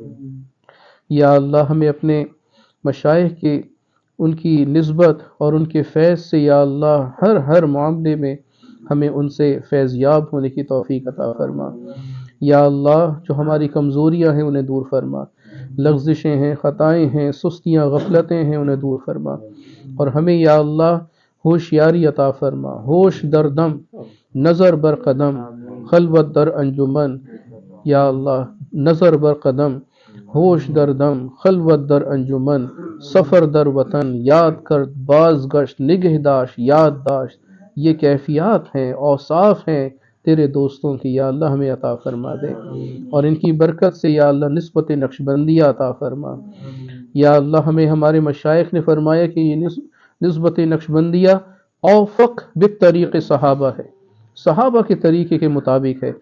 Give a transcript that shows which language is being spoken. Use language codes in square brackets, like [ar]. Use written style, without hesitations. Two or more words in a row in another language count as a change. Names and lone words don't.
[ur] یا اللہ ہمیں اپنے مشائخ کے ان کی نسبت اور ان کے فیض سے یا اللہ ہر معاملے میں ہمیں ان سے فیض یاب ہونے کی توفیق عطا فرما۔ یا اللہ جو ہماری کمزوریاں ہیں انہیں دور فرما، لغزشیں ہیں، خطائیں ہیں، سستیاں، غفلتیں ہیں، انہیں دور فرما، اور ہمیں یا اللہ ہوشیاری عطا فرما، [fa] ہوش در دم، نظر بر قدم، خلوت در انجمن۔ [ur] یا اللہ [fa] نظر بر قدم، ہوش در دم، خلوت در انجمن، سفر در وطن، یاد کر باز گشت، نگہداشت، یادداشت، [ur] یہ کیفیات ہیں، اوصاف ہیں تیرے دوستوں کی۔ یا اللہ ہمیں عطا فرما دے، اور ان کی برکت سے یا اللہ نسبت نقشبندیہ عطا فرما۔ یا اللہ ہمیں ہمارے مشائخ نے فرمایا کہ یہ نسبت نقشبندیہ [ar] اوفق بالطریق [ur] صحابہ ہے، صحابہ کے طریقے کے مطابق ہے۔